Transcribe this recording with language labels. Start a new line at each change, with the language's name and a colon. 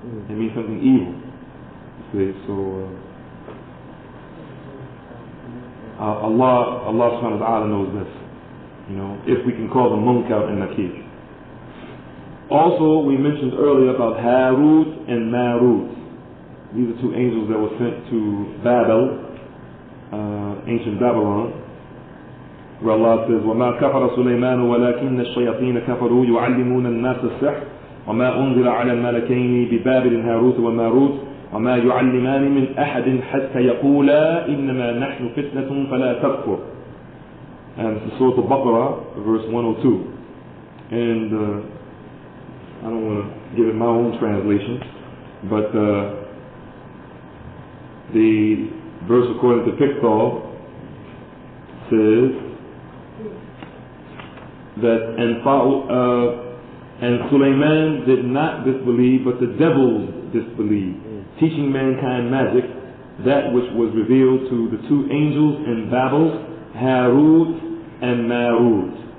English: It means something evil. So Allah subhanahu wa ta'ala knows this. If we can call them Munkar and Nakir. Also, we mentioned earlier about Harut and Marut. these are two angels that were sent to Babel, ancient Babylon, where Allah says,
Arabic: وَمَا كَفَرَ سُلَيْمَانُ وَلَكِنَّ الشَّيَاطِينَ كَفَرُوا يُعَلِّمُونَ النَّاسَ السِّحْرَ وَمَا أُنزِلَ عَلَى الْمَلَكَيْنِ بِبَابِلٍ هَارُوتَ وَمَارُوتَ وَمَا يُعَلِّمَانِ مِنْ أَحَدٍ حَتَّى يَقُولَا إِنَّمَا نَحْنُ فِتْنَةٌ فَلَا تَكْفُرْ.
English: And it's Surah Al-Baqarah, verse 102. And I don't want to give it my own translation, but the verse according to Pickthall says that and Sulaiman did not disbelieve, but the devils disbelieved, teaching mankind magic, that which was revealed to the two angels in Babel, Harut and Marut.